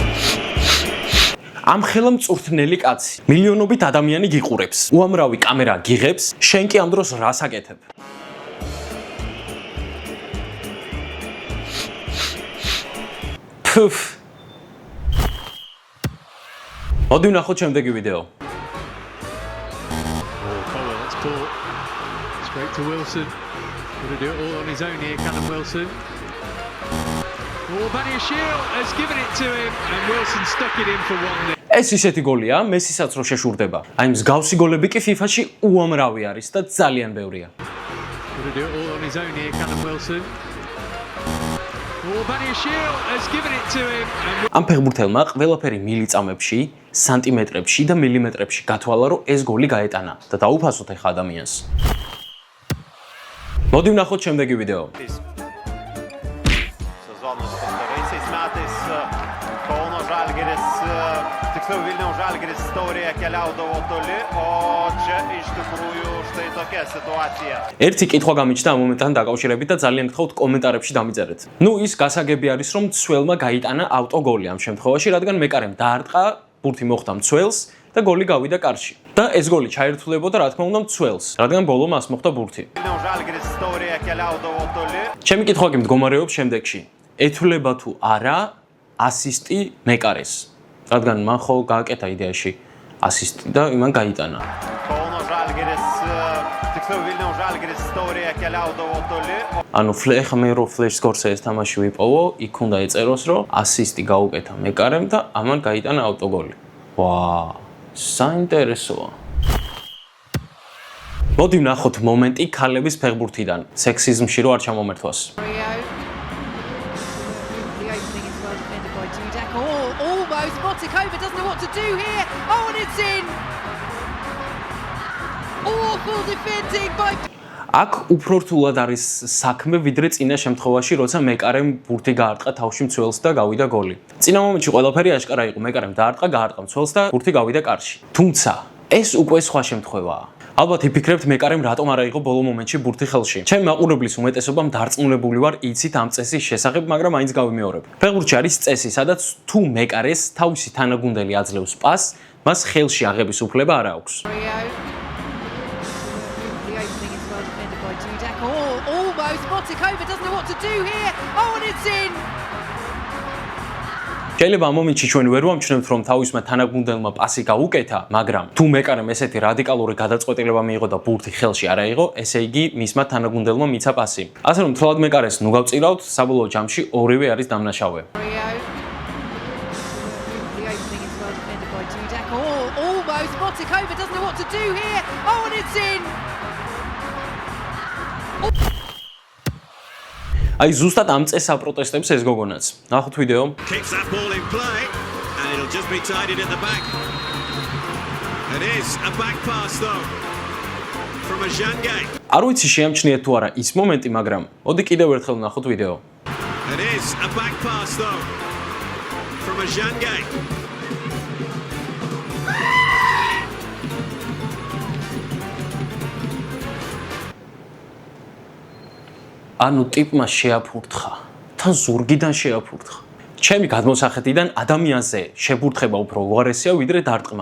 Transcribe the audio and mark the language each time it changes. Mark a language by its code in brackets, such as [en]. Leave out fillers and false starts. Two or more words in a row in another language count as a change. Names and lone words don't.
[ka] ამ ხელა მწურთნელი კაცი, მილიონობით ადამიანი გიყურებს. უამრავი კამერა გიღებს, შენ კი ამ დროს რას აკეთებ? ფუფ. მოდი ვნახოთ შემდეგი ვიდეო. [en] Straight to Wilson. Going to do it all on his own here, Callum Wilson. Oh, Baniashil has given it to him and Wilson stuck it in for 1-0. [ka] ეს ისეთი გოლია, მესისაც რო შეშურდება. აი მსგავსი გოლები კი FIFA-ში უამრავი არის და ძალიან ბევრია. [en] Going to do it all on his own here, Callum Wilson. Oh, Baniashil has given it to him and [ka] ამ ფეხბურთელმა ყველაფერი მილიწამებში, სანტიმეტრებში და მილიმეტრებში გათვალა, რომ ეს გოლი გაეტანა და დაუფასოთ ახლა ადამიანს. მოდი ვნახოთ შემდეგი ვიდეო. [lt] Kauno Žalgiris, tiksliau Vilniaus Žalgiris istorija keliaudavo toli, o čia iš tikrųjų štai tokia situacija. [ka] ერთი კითხვა გამიჩნდა ამ მომენტთან დაკავშირებით და ძალიან გთხოვთ კომენტარებში დამიწერეთ. ნუ ის გასაგები არის, რომ მცველმა გაიტანა ავტოგოლი ამ შემთხვევაში, რადგან მეკარემ დაარტყა, ბურთი მოხვდა მცველს და გოლი გავიდა კარში. და ეს გოლი ჩაერთვლებოდა რა თქმა უნდა მცველს, რადგან ბოლო მას მოხვდა ბურთი. [lt] Vilniaus Žalgiris istorija keliaudavo toli. [ka] ჩემი კითხვა კი მდგომარეობს შემდეგში. ეთვლება თუ არა ასისტი მეკარეს, რადგან მან ხო გააკეთა იდეაში ასისტი და იმან გაიტანა. [lt] Kauno Žalgiris, tiksliau Vilniaus Žalgiris istorija keliaudavo toli. [ka] ანუ ეხლა მე რო ფლეშ სკორსზე ეს თამაში ვიპოვო, იქ უნდა ეწეროს, რომ ასისტი გაუკეთა მეკარემ და ამან გაიტანა ავტოგოლი. ვა, საინტერესოა. მოდი ვნახოთ მომენტი ქალების ფეხბურთიდან, სექსიზმში რო არ ჩამომერთვას. [en] Motikova doesn't know what to do here. Oh, and it's in. Beautiful defending by [ka] აქ უფრო რთულად არის საქმე ვიდრე წინა შემთხვევაში, როცა მეკარემ ბურთი გაარტყა თავში მცველს და გავიდა გოლი. წინა მომენტში ყველაფერი აშკარა იყო, მეკარემ გაარტყა მცველს და ბურთი გავიდა კარში. თუმცა ეს უკვე სხვა შემთხვევაა. ალბათ იფიქრებთ მეკარემ რატომ არ აიღო ბოლო მომენტში ბურთი ხელში. ჩემი მაყურებლის უმეტესობამ დარწმუნებული ვარ იცით ამ წესის შესახებ, მაგრამ მაინც გავიმეორებ. ფეხბურთში არის წესი, სადაც თუ მეკარეს თავისი თანაგუნდელი აძლევს პასს, მას ხელში აღების უფლება არ აქვს. [en] Rio. The opening is well defended by Dudek. Oh, almost. Motikova doesn't know what to do here. Oh, and it's in. [ka] შეიძლება ამ მომენტში ჩვენ ვერ ვამჩნევთ, რომ თავისმა თანაგუნდელმა პასი გაუკეთა, მაგრამ თუ მეკარემ ესეთი რადიკალური გადაწყვეტილება მიიღო და ბურთი ხელში არ აიღო, ესე იგი მისმა თანაგუნდელმა მიცა პასი. ასე რომ თლად მეკარეს ნუ გავწირავთ, საბოლოო ჯამში ორივე არის დამნაშავე. [en] Rio. The opening is well defended by Dudek. Oh, almost. Motikova doesn't know what to do here. Oh, and it's in. [ka] აი ზუსტად ამ წესს აპროტესტებს ეს გოგონაც. ნახოთ ვიდეო. [en] Keeps that ball in play, and it'll just be tidied at the back. It is a back pass though from a Jange. [ka] არ ვიცი შეამჩნიეთ თუ არა ის მომენტი, მაგრამ მოდი კიდევ ერთხელ ნახოთ ვიდეო. [en] It is a back pass though from a Jange. [ka] ანუ ტიპმა შეაფურთხა, თან ზურგიდან შეაფურთხა. ჩემი გადმოსახედიდან ადამიანზე შებურთხება უფრო უარესია ვიდრე დარტყმა.